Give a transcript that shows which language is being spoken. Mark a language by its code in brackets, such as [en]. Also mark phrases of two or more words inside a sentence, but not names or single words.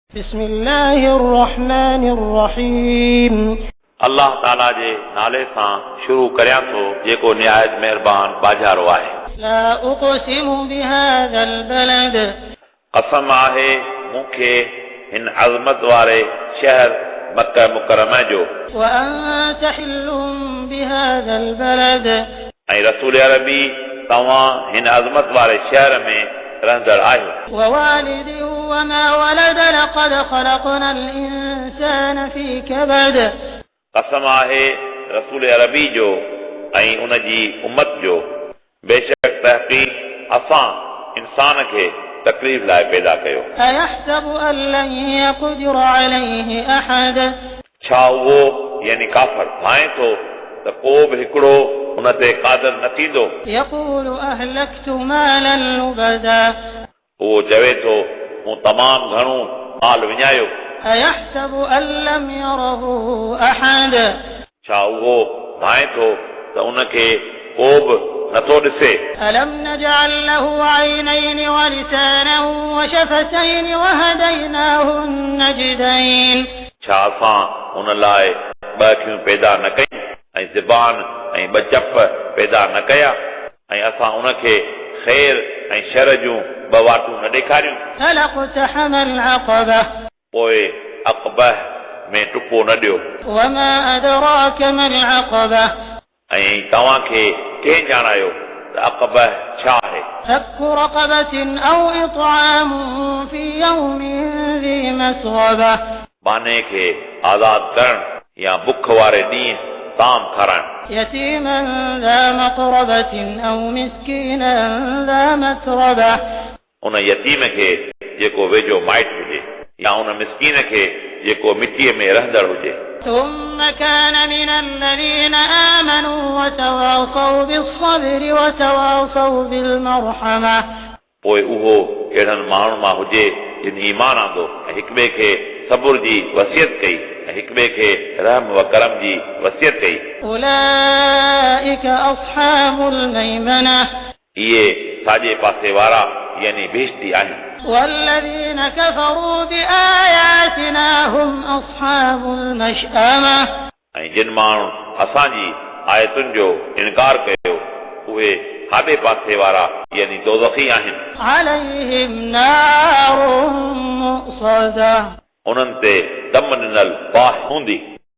[ar] بسم الله الرحمن الرحيم [sd] अल्लाह ताला जे नाले सां शुरू करियां थो जेको निहायत महिरबान बाजारो आहे। [ar] لا أقسم بهذا البلد [sd] कसम आहे मूंखे हिन अज़मत वारे शहर मक्का मुकरमा जो [ar] وأنت حل بهذا البلد [sd] ऐं रसूल अरबी तव्हां हिन अज़मत वारे शहर में रहंदड़ आहियो। [ar] ووالد وما ولد لقد خلقنا الإنسان في كبد [sd] कसम आहे रसूल अरबी जो ऐं उन जी उम्मत जो बेशक तहक़ीक़ असां इंसान खे तकलीफ़ लाइ पैदा कयो। [ar] أيحسب أن لن يقدر عليه أحد [sd] छा उहो यानी काफ़र भाए थो त को बि हिकिड़ो उन ते क़ादिर न थींदो। [ar] يقول أهلكت مالا لبدا [sd] उहो चवे थो मूं तमामु घणो माल विञायो। [ar] أيحسب أن لم يره أحد [sd] छा उहो भाए थो त उनखे को बि नथो ॾिसे। [ar] ألم نجعل له عينين ولسانا وشفتين وهديناه النجدين [sd] छा असां उन लाइ ॿ अखियूं पैदा न कयूं ऐं ज़बान ऐं ॿ चप पैदा न कया ऐं असां उनखे ख़ैर ऐं शर जूं ॿ वाटूं न ॾेखारियूं। [ar] هل اقتحم العقبة [sd] पोइ अक़बह में टुपो न ॾियो। [ar] وما أدراك ما العقبة [sd] ऐं तव्हांखे कंहिं ॼाणायो त अक़बह छा आहे। [ar] فك رقبة أو إطعام في يوم ذي مسغبة [sd] बाने खे आज़ाद करण या बुख वारे ॾींहुं ताम खाराइण। [ar] يتيما ذا مقربة أو مسكينا ذا متربة [sd] उन यतीम खे जेको वेझो माइट हुजे या उन मिस्कीन खे जेको मिटीअ में रहंदड़ हुजे। [ar] ثم كان من الذين آمنوا وتواصوا بالصبر وتواصوا بالمرحمة [sd] पोइ उहो अहिड़नि माण्हुनि मां हुजे जिन ईमान आंदो ऐं हिक ॿिए खे सबुर जी वसियत कई ऐं हिक ॿिए खे रहम व करम जी वसियत कई। [ar] أولئك أصحاب الميمنة [sd] इहे साॼे पासे वारा यानी बेइज्जती आहिनि। [ar] والذين كفروا بآياتنا هم أصحاب المشأمة [sd] ऐं जिन माण्हू असांजी आयतुनि जो इनकार कयो उहे खाॿे पासे वारा यानी दोज़खी आहिनि। [ar] عليهم نار مؤصدة [sd] उन्हनि ते दम ॾिनल बाहि हूंदी।